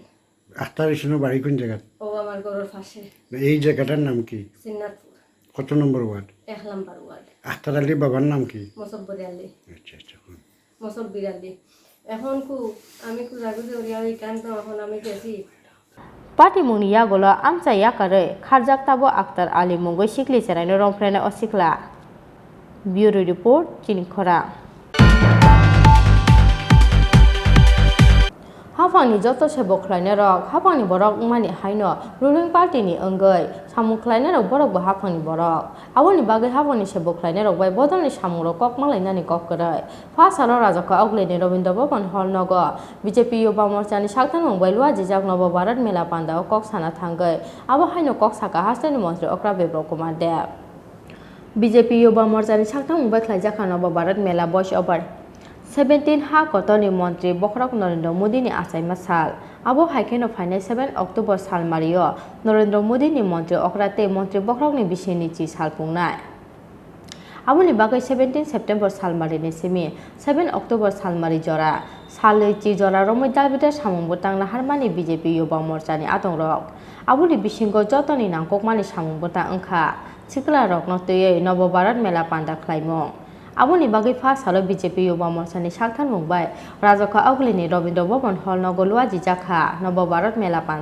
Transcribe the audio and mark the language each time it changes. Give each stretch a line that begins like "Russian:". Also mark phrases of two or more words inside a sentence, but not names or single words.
Bangla: আখতার হোসেনের বাড়ি কোন জায়গা? ও আমার ঘরের পাশে। এই জায়গাটার নাম কি? সিন্নাতপুর। কত নম্বর ওয়ার্ড? 1 নম্বর ওয়ার্ড। আখতার আলী বাবার নাম কি? মসব্বর আলী। আচ্ছা আচ্ছা। মসব্বির আলী। এখন আমি খুঁজাখুঁজি করিয়া ওইখান তো এখন আমি গেছি
Kok Borok: Parti mung ni yagola amsa yakare kharjak tabo Akhtar Ali mungoi sikli serai no romprena osikla. Bureau report Chini Khorang. Hafangni joto sebo khlaina rok hafangni borok mani haino ruling party ni ongoi samu khlaina rok borok bo hafangni borok aboni bagai hafangni sebo khlaina rok bai bodolni samu rok kok malainani kok korai phasalo rajako augleni Robindra Bhavan hall nogo BJP Yuba Morchani saktan mongbai lua jijak nobo Bharat Mela pandao kok sana thangai abo haino kok saka hastani mantri Okra Bebro Kumar Dev BJP Yuba Morchani saktan mongbai khlaijak nobo Bharat Mela boys over 17 ha kotoni mantri Bokrak Narendra Modi ni asai masal abo haikeno final 7 October sal mario Narendra Modi ni mantri Okrate mantri Bokrak ni bisini chi sal pungnai abo ni bagai 17 September sal mari ni semi 7 October sal mari jora salei chi jora romoi dalbita samung botang na harmani BJP Yuba Morcha ni atong rok abo ni bisingo jotoni nangkok mani samung botang angkha sikla rok no teye Nobo Bharat Mela panda khlaimong aboni bagai first halo BJP Yuba Morcha ni saktan mungbai rajaka auglini Robindra Bhavan hall nogolua jijakha Nobo Bharat Mela